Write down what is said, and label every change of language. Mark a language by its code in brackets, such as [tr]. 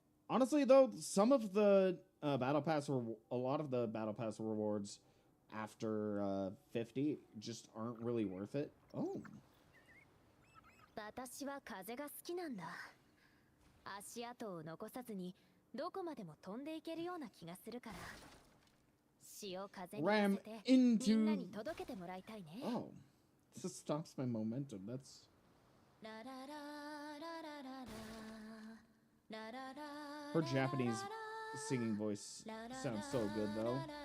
[en] Honestly, though, some of the battle pass a lot of the battle pass rewards after 50 just aren't really worth it. Oh. [ja] 私は風が好きなんだ。足跡を残さずにどこまでも飛んでいけるような気がするから。潮風に乗せてみんなに届けてもらいたいね。 [en] Oh. This stops my momentum. That's. Her Japanese singing voice sounds so good, though.